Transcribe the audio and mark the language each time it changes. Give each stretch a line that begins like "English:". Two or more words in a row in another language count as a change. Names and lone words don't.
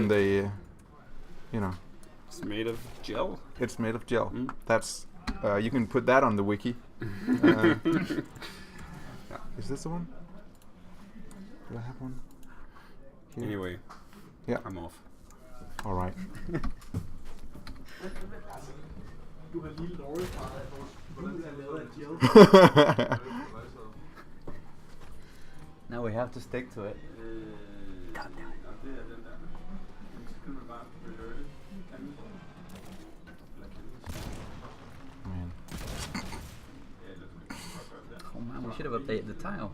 English: when they, you know, It's made of gel. it's made of gel. Mm. That's you can put that on the wiki. Is this the one? Do I have one? Here? Anyway. Yeah. I'm off. All right.
Danish: Du har lige lovet fra, at vores hjul er lavet af gel.
English: Now we have to stick to it. Man. Oh man, we should have updated the tile.